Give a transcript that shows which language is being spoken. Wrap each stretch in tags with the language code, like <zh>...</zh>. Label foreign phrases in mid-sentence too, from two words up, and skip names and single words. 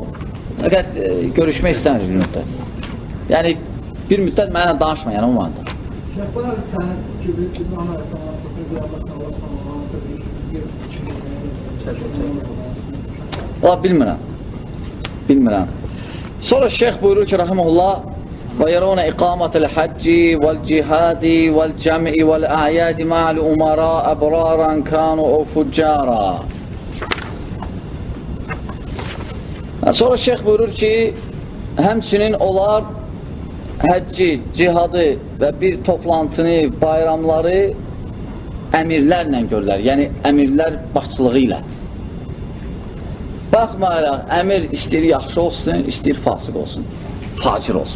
<az>Fəqət görüşmək istəmir bir müddət. Yəni, bir müddət mənə danışma, yəni o manada. Şeyhlar, sən İbrahim Aleyhisselam arxasında bir Allah bilmirəm. Bilmirəm. Sonra şeyh buyurur ki, rahiməhullah,</az> <ar>وَيَرَوْنَ إِقَامَةَ الْحَجِّ وَالْجِهَادِ وَالْجَمْعِ وَالْأَعْيَادِ مَعَ الْأُمَرَاءِ أَبْرَارًا كَانُوا أَوْ فُجَّارًا.</ar> <az>Sonra şeyh buyurur ki, həmçinin onlar həcci, cihadı və bir toplantını, bayramları əmirlərlə görürlər. Yəni, əmirlər başçılığı ilə. Baxmayaraq, əmir istəyir yaxşı olsun, istəyir fasıq olsun, facir olsun.</az>